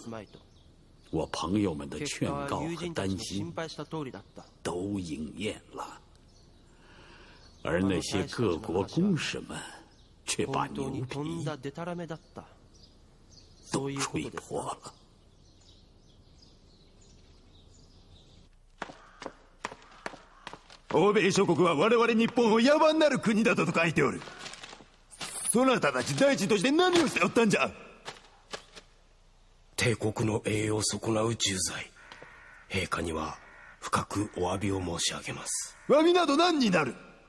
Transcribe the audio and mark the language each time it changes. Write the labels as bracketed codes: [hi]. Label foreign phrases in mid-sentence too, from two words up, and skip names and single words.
[zh] 我朋友们的劝告和担心都应验了，而那些各国公使们却把牛皮都吹破了。 [ja] 欧米諸国は我々日本を野蛮なる国だと書いておる。そなたたち大臣として何をしておったんじゃ。帝国の栄誉を損なう重罪、陛下には深くお詫びを申し上げます。詫びなど何になる。